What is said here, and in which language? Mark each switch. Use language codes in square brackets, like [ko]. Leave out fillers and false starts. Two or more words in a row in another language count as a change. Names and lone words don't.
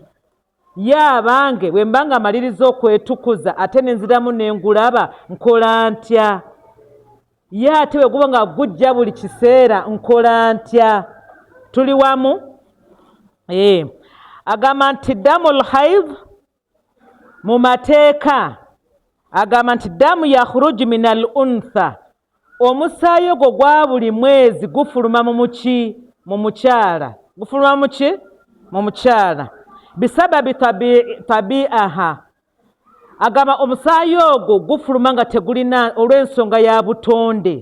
[lg] Ye abange bwe mba nga maliriza okwetukuza ate ne nziramu ne ngulaba nkola ntya? Ye ate bwe guba nga gujja buli kiseera nkola ntya? Tuli wamu? Agamba nti [ar] دم الحيض [lg] mu mateeka agamba nti [ar] دم يخرج من الأنثى. [lg] Omusaayi ogwo gwa buli mwezi gufuluma mu muki? Mu mukyala. Gufuluma mu ki? Mu mukyala. [ar] بسبب طبيعتها. [lg] Agamba omusaayi ogwo gufuluma nga tegulina olw'ensonga ya butonde.